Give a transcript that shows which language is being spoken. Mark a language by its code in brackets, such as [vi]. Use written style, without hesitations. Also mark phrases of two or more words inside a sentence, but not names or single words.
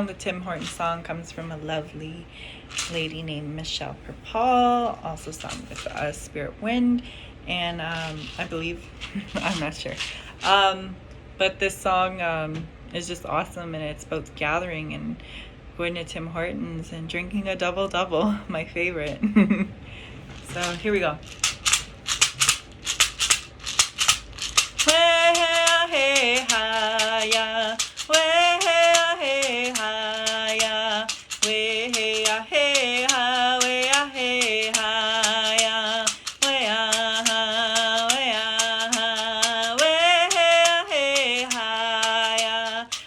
[en] The Tim Hortons song comes from a lovely lady named Michelle Perpall, also sung with Spirit Wind, and I believe, I'm not sure. But this song is just awesome, and it's about gathering and going to Tim Hortons and drinking a double-double, my favorite. So here we go. Hey, ha, ya. Hey, ha, ya. Hey, ha, hey, ha, hey, ha, ya. Hey, ha, hey, ha, hey, ha, ya.